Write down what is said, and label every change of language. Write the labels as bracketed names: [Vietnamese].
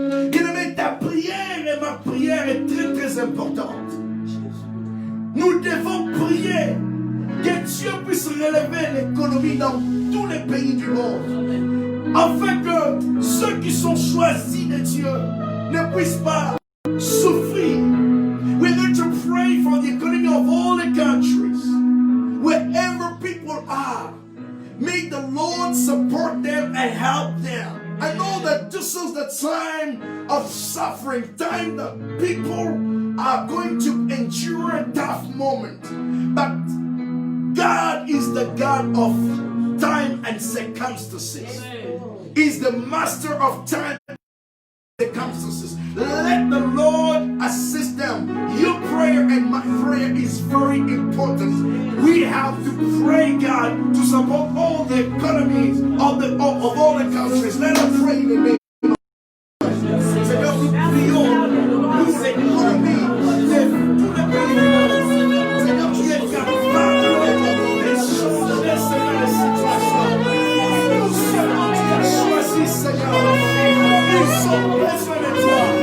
[French] Bien-aimé, ta prière et ma prière est très très importante. Nous devons prier que Dieu puisse relever l'économie dans tous les pays du monde, afin que ceux qui sont choisis de Dieu ne puissent pas souffrir. [English] We're going to pray for the economy of all the countries, wherever people are. May the Lord support them and help them. I know that this is the time of suffering, time that people are going to endure a tough moment. But God is the God of time and circumstances. He's the master of time and circumstances. Let the Lord assist them. Your prayer and my prayer is very important. We have to pray, God, to support all the economies of all the countries. Let us pray in the name. [French] Seigneur, nous prions pour l'économie de tous les pays du monde. Seigneur, tu es capable de changer, Seigneur, les situations. Nous seulement tu as choisi, Seigneur. Nous sommes besoin de toi.